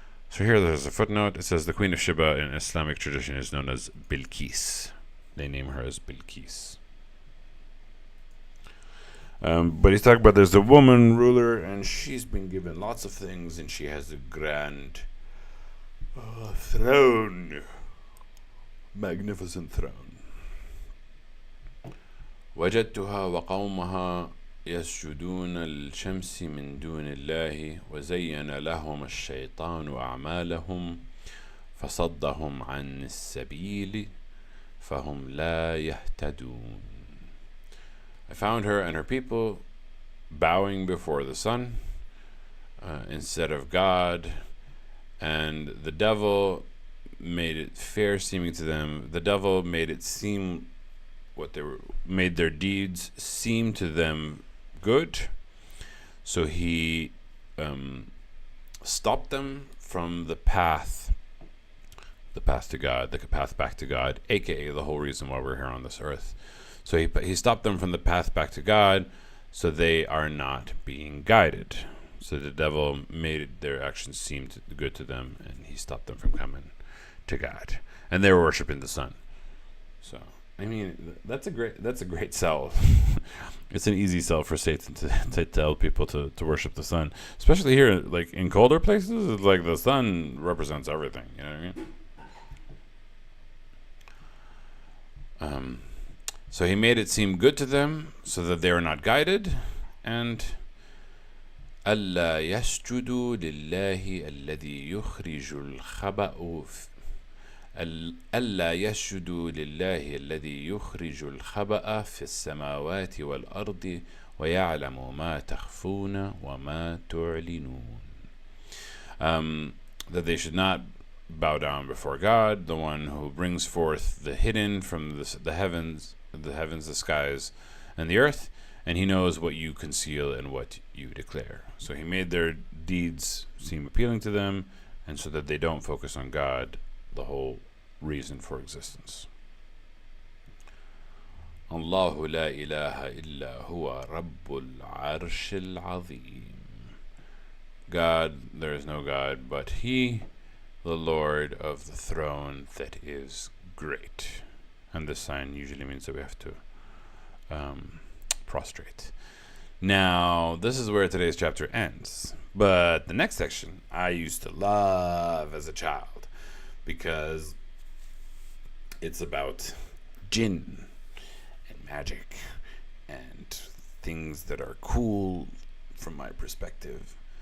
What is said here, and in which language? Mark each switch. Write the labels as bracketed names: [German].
[English] So here there's a footnote. It says the Queen of Sheba in Islamic tradition is known as Bilqis. They name her as Bilqis. But he's talking about there's a woman ruler, and she's been given lots of things, and she has a grand throne. Magnificent throne. [Arabic] وجدتها وقومها يسجدون الشمس من دون الله وزين لهم الشيطان أعمالهم فصدهم عن السبيل فهم لا يهتدون. [English] I found her and her people bowing before the sun instead of God, and the devil made it fair seeming to them. The devil made it seem made their deeds seem to them good. So he stopped them from the path to God, the path back to God, aka the whole reason why we're here on this earth. So he stopped them from the path back to God, so they are not being guided. So the devil made their actions seem good to them, and he stopped them from coming to God, and they were worshiping the sun. So I mean, that's a great sell. It's an easy sell for Satan to tell people to worship the sun, especially here, like in colder places. It's like the sun represents everything. You know what I mean? So he made it seem good to them, so that they are not guided, and [Arabic] ألا يسجدوا لله الذي يخرج الخبأ ألا يسجدوا لله الذي يخرج الخبأ في السماوات والأرض ويعلم ما تخفون وما تعلنون. [English] That they should not bow down before God, the one who brings forth the hidden from the heavens, the skies, and the earth, and he knows what you conceal and what you declare. So he made their deeds seem appealing to them, and so that they don't focus on God, the whole reason for existence. [Arabic] الله لا إله إلا هو رب العرش العظيم. [English] God, there is no God but He, the Lord of the throne that is great. And this sign usually means that we have to prostrate. Now, this is where today's chapter ends. But the next section I used to love as a child, because it's about jinn and magic and things that are cool from my perspective.